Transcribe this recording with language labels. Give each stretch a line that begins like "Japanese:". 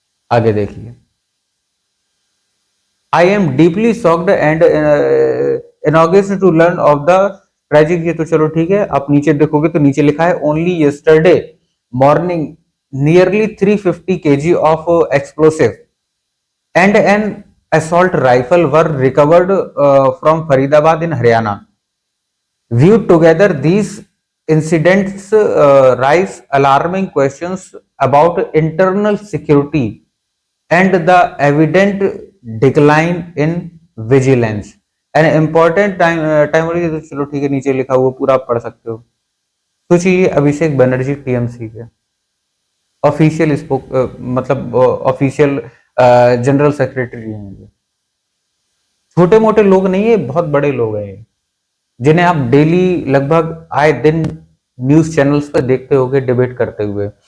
Hindi: आगे देखिए,
English: I am deeply shocked and anguished to learn of the tragic.
Hindi: ये तो चलो ठीक है। आप नीचे देखोगे तो नीचे लिखा है
English: Only yesterday morning nearly 350 kg of explosive and an assault rifle were recovered from Faridabad in Haryana. Viewed together, these incidents raise alarming questions about internal security and the evident decline in vigilance. An important time
Hindi: तो चलो ठीक है, नीचे लिखा हुआ पूरा आप पढ़ सकते हो। सोचिए, अभिषेक बनर्जी टीएमसी के ऑफिशियल मतलब ऑफिशियल जनरल सेक्रेटरी हैं। ये छोटे मोटे लोग नहीं है, बहुत बड़े लोग हैं, जिन्हें आप डेली लगभग आए दिन न्यूज चैनल्स पर देखते होंगे डिबेट करते हुए।